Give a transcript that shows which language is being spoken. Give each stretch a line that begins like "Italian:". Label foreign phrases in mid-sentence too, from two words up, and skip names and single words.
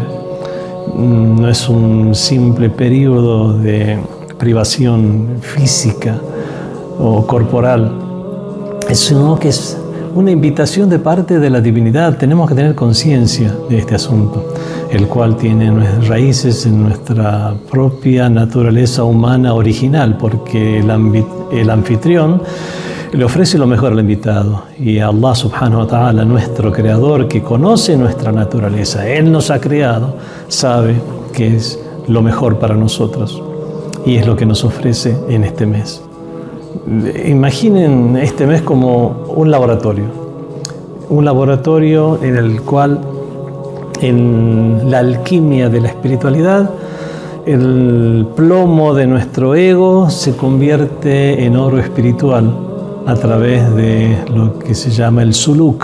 Spanish: No es un simple periodo de privación física o corporal, sino que es una invitación de parte de la divinidad. Tenemos que tener conciencia de este asunto, el cual tiene raíces en nuestra propia naturaleza humana original, porque el anfitrión le ofrece lo mejor al invitado, y
Arabic: الله سبحانه وتعالى,
Spanish: nuestro creador, que conoce nuestra naturaleza, Él nos ha creado, sabe que es lo mejor para nosotros, y es lo que nos ofrece en este mes. Imaginen este mes como un laboratorio en el cual, en la alquimia de la espiritualidad, el plomo de nuestro ego se convierte en oro espiritual a través de lo que se llama el suluk.